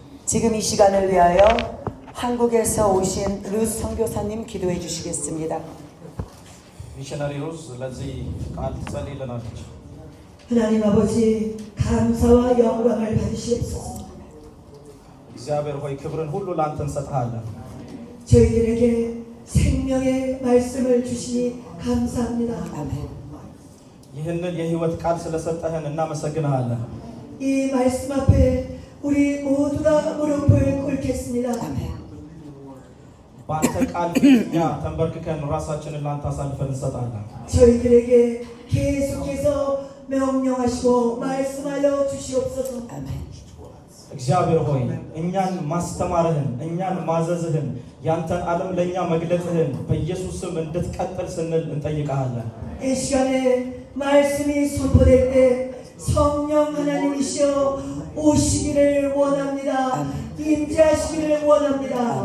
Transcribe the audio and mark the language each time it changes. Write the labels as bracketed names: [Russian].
[Korean] 지금 이 시간을 위하여 한국에서 오신 루스 선교사님 기도해 주시겠습니다. [Amharic] 미셔너리 루스 ለዚህ ቃል ትጸልይልናለች። [Korean] 하나님 아버지 감사와 영광을 받으시옵소서. [Amharic] እግዚአብሔር ሆይ ክብርን ሁሉ ላንተ እንሰጥሃለን። [Korean] 저희들에게 생명의 말씀을 주시니 감사합니다. 아멘. [Amharic] ይህንን የህይወት ቃል ስለሰጠህን እናመሰግንሃለን። [Korean] 이 말씀 앞에 우리 모두가 무릎을 꿇겠습니다. 아멘. [Amharic] በአንተ ቃል ፊት ተንበርክከን ራሳችንን ላንተ አሳልፈን እንሰጣለን። [Korean] 저희들에게 계속해서 명령하시고 말씀하여 주시옵소서. 아멘. [Amharic] እግዚአብሔር ሆይ እኛን ማስተማርህን እኛን ማዘዝህን ያንተን ዓለም ለኛ መግለጥህን በኢየሱስ ስም እንድትቀጥል ስንል እንጠይቃለን። [Korean] 이 시간에 말씀이 선포될 때 성령 하나님이시여 오시기를 원합니다. 임재하시기를 원합니다.